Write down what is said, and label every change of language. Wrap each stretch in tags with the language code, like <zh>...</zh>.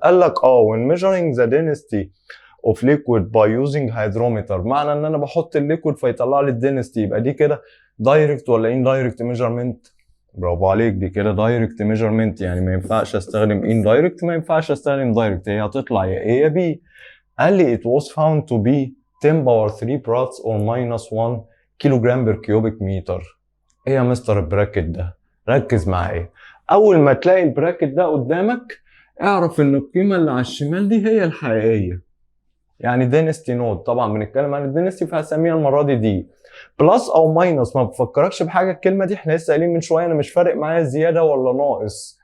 <ar>قال لك</ar> <en>when measuring the density of liquid by using hydrometer،</en> <ar>معنى ان انا بحط الليكويد فيطلع لي الدنستي، يبقى دي كده دايركت ولا indirect measurement؟ برافو عليك، دي كده دايركت ميجرمنت، يعني ما ينفعش استخدم indirect ما ينفعش استخدم دايركت، هي هتطلع يا A يا B. قال لي</ar> <en>it was found to be 10 power 3 parts or minus 1 kilogram per cubic meter.</en> <ar>ايه يا مستر البراكت ده؟ ركز معايا. اول ما تلاقي البراكت ده قدامك اعرف ان القيمة اللي على الشمال دي هي الحقيقية، يعني density node، طبعا بنتكلم عن الدنستي فهسميها المرة دي بلس او ماينس. ما بفكركش بحاجة الكلمة دي، احنا لسه قايلين من شوية انا مش فارق معايا زيادة ولا ناقص.</ar>